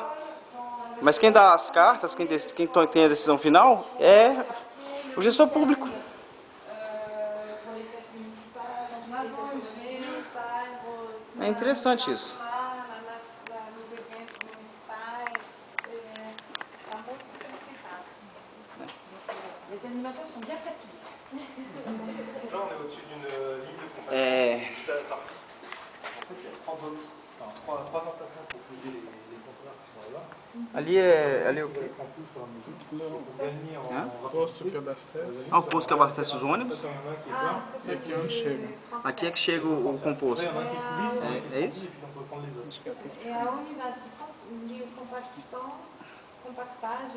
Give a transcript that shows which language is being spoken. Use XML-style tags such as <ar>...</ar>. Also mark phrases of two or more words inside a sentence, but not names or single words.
<pt>Mas quem dá as cartas, quem tem a decisão final, é o gestor público. É interessante isso. Nos eventos municipais, está muito solicitado.</pt> <fr>Les animateurs sont bien fatigués. Là, on est au-dessus d'une ligne de combat. Ça sort. En fait, il y a 3 box, enfin 3 emplacements pour poser les conteneurs qui sont là.</fr> <pt>Ali o quê? Posto que abastece. Ah, o posto que abastece os ônibus. E aqui é onde chega. Aqui é que chega o composto. É isso? É a unidade de compactação, compactagem.</pt>